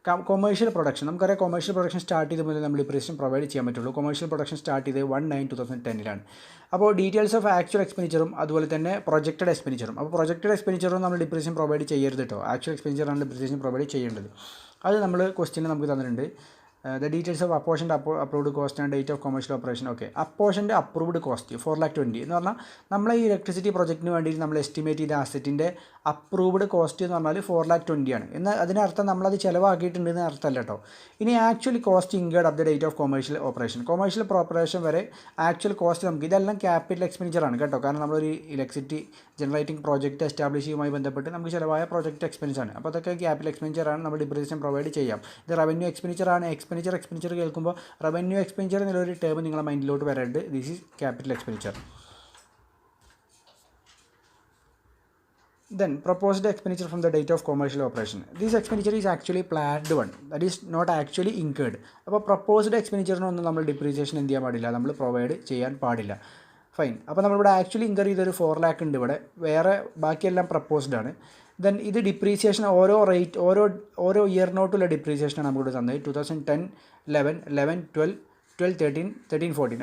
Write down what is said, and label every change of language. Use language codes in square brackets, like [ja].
[ml] Commercial production, നമുക്കറിയാം commercial production start ചെയ്ത് മുതൽ നമ്മൾ ഡിപ്രീസിയേഷൻ പ്രൊവൈഡ് ചെയ്യാൻ പറ്റുള്ളൂ. കൊമേഴ്ഷ്യൽ പ്രൊഡക്ഷൻ സ്റ്റാർട്ട് ചെയ്ത് 1/9/2010 അപ്പോൾ ഡീറ്റെയിൽസ് ഓഫ് ആക്ച്വൽ എക്സ്പെൻഡിച്ചറും അതുപോലെ തന്നെ പ്രൊജക്റ്റഡ് എക്സ്പെൻഡിച്ചറും. അപ്പോൾ പ്രൊജക്റ്റഡ് എക്സ്പെൻഡിച്ചറും നമ്മൾ ഡിപ്രീസിയേഷൻ പ്രൊവൈഡ് ചെയ്യരുത് കേട്ടോ. ആക്ച്വൽ എക്സ്പെൻഡിച്ചറാണ് ഡിപ്രീസിയേഷൻ പ്രൊവൈഡ് ചെയ്യേണ്ടത്. അത് നമ്മൾ ക്വസ്റ്റ്യൻ നമുക്ക് തന്നിട്ടുണ്ട്. [en] The details of apportioned approved cost and date of commercial operation. [ml] Okay, apportioned approved cost 4,20,000 എന്ന് പറഞ്ഞാൽ നമ്മളെ ഈ ഇലക്ട്രിസിറ്റി പ്രൊജക്റ്റിന് വേണ്ടിയിട്ട് നമ്മൾ എസ്റ്റിമേറ്റ് ചെയ്ത അസറ്റിൻ്റെ അപ്രൂവ്ഡ് കോസ്റ്റ് എന്ന് പറഞ്ഞാൽ 4,20,000 ആണ്. എന്നാൽ അതിനർത്ഥം നമ്മളത് ചിലവാക്കിയിട്ടുണ്ടെന്ന് അർത്ഥമല്ല കേട്ടോ. ഇനി actually cost incurred at the date of commercial operation വരെ ആക്ച്വൽ കോസ്റ്റ് നമുക്ക് ഇതെല്ലാം ക്യാപിറ്റൽ എക്സ്പെൻഡിച്ചറാണ് കേട്ടോ. കാരണം നമ്മളൊരു ഇലക്ട്രിസിറ്റി ജനറേറ്റിംഗ് പ്രോജക്റ്റ് എസ്റ്റാബ്ലിഷ് ചെയ്യുമായി ബന്ധപ്പെട്ട് നമുക്ക് ചിലവായ പ്രോജക്റ്റ് എക്സ്പെൻസ് ആണ്. അപ്പോൾ അതൊക്കെ ക്യാപിറ്റൽ എക്സ്പെൻഡിച്ചറാണ്, നമ്മൾ ഡിപ്രീസിയേഷൻ പ്രൊവൈഡ് ചെയ്യാം. ഇത് റവന്യൂ എക്സ്പെൻഡിച്ചറാണ്. എക്സ്പെൻഡിച്ചർ കേൾക്കുമ്പോൾ റവന്യൂ എക്സ്പെൻഡിച്ചർ എന്നുള്ളൊരു ടേം നിങ്ങളുടെ മൈൻഡിലോട്ട് വരരുത്. [en] This is capital expenditure. Then proposed expenditure from the date of commercial operation. This expenditure is actually planned one, that is not actually incurred. [ml] അപ്പോൾ proposed എക്സ്പെൻഡിച്ചറിനൊന്നും നമ്മൾ depreciation എന്ത് ചെയ്യാൻ പാടില്ല, നമ്മൾ പ്രൊവൈഡ് ചെയ്യാൻ പാടില്ല. ഫൈൻ. അപ്പോൾ നമ്മളിവിടെ ആക്ച്വലി ഇൻകർ ചെയ്തൊരു 4 lakh ഉണ്ട് ഇവിടെ, വേറെ ബാക്കിയെല്ലാം പ്രപ്പോസ്ഡ് ആണ്. ദെൻ ഇത് ഡിപ്രീസിയേഷൻ ഓരോ ഇയറിനോട്ടുള്ള ഡിപ്രീസിയേഷനാണ് നമുക്കിവിടെ തന്നത്. 2010, 11, 12, 13, 14.